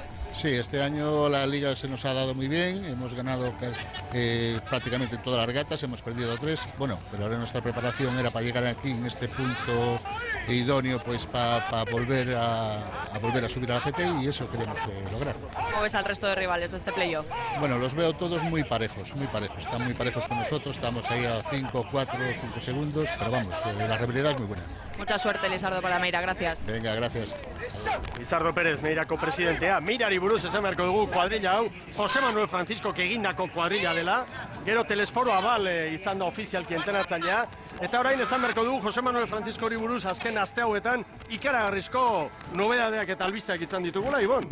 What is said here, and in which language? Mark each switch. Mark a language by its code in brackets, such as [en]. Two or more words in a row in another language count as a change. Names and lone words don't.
[es] Sí, este año la Liga se nos ha dado muy bien, hemos ganado prácticamente todas las regatas, hemos perdido 3, bueno, pero ahora nuestra preparación era para llegar aquí en este punto idóneo, pues para volver a subir a la CT, y eso queremos lograr. ¿Cómo ves al resto de rivales de este playoff? Bueno, los veo todos muy parejos, están muy parejos con nosotros, estamos ahí a 5, 4, 5 segundos, pero vamos, la rivalidad es muy buena. Mucha suerte, Lizardo, para Meira, gracias. Venga, gracias. Lizardo Pérez, [eu] Meirako presidentea, Meirari buruz esan beharko dugu kuadrilla hau, Jose Manuel Francisco egindako kuadrilla dela, gero Telesforo Abal izan da ofizialki entrenatzailea, eta orain esan beharko dugu Jose Manuel Francisco hori buruz azken aste hauetan ikaragarrizko nobedadeak eta albisteak izan ditugula, Ibon?